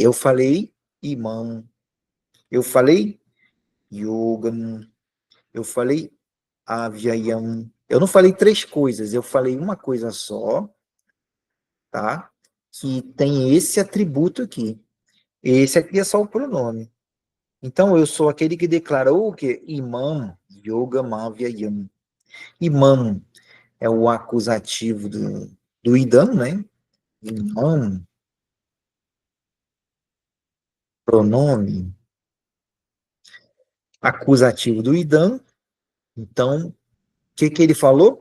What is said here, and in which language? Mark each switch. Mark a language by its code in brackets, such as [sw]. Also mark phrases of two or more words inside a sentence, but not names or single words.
[pt] Eu falei imam, eu falei yogam, eu falei avyayam. Eu não falei três coisas, eu falei uma coisa só, tá? Que tem esse atributo aqui. Esse aqui é só o pronome. Então, eu sou aquele que declarou o quê? [sa] इमं योग मव्ययम्. [pt] Imam é o acusativo do idam, né? Imam, pronome, acusativo do idam. Então, o que que ele falou?